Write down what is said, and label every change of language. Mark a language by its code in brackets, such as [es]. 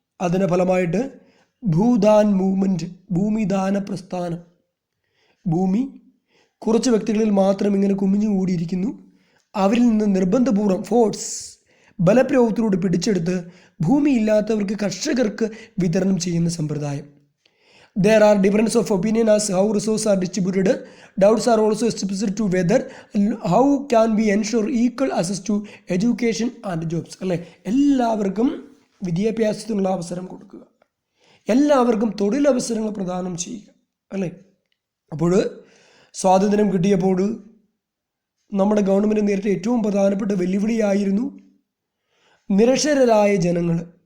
[ml] അതിൻ്റെ ഫലമായിട്ട് ഭൂദാൻ മൂവ്മെൻറ്റ്, ഭൂമിദാന പ്രസ്ഥാനം, ഭൂമി കുറച്ച് വ്യക്തികളിൽ മാത്രം ഇങ്ങനെ കുമിഞ്ഞു കൂടിയിരിക്കുന്നു. അവരിൽ നിന്ന് നിർബന്ധപൂർവ്വം ഫോഴ്സ്, ബലപ്രയോഗത്തിലൂടെ പിടിച്ചെടുത്ത് ഭൂമിയില്ലാത്തവർക്ക്, കർഷകർക്ക് വിതരണം ചെയ്യുന്ന സമ്പ്രദായം. [en] There are differences of opinion as how resources are distributed. Doubts are also expressed to whether how can we ensure equal access to education and jobs. [ml] എല്ലാവർക്കും വിദ്യാഭ്യാസത്തിനുള്ള അവസരം കൊടുക്കുക, എല്ലാവർക്കും തൊഴിലവസരങ്ങൾ പ്രദാനം ചെയ്യുക. അപ്പോൾ സ്വാതന്ത്ര്യം കിട്ടിയപ്പോൾ നമ്മുടെ ഗവൺമെൻറ് നേരിട്ട ഏറ്റവും പ്രധാനപ്പെട്ട വെല്ലുവിളിയായിരുന്നു നിരക്ഷരരായ ജനങ്ങൾ.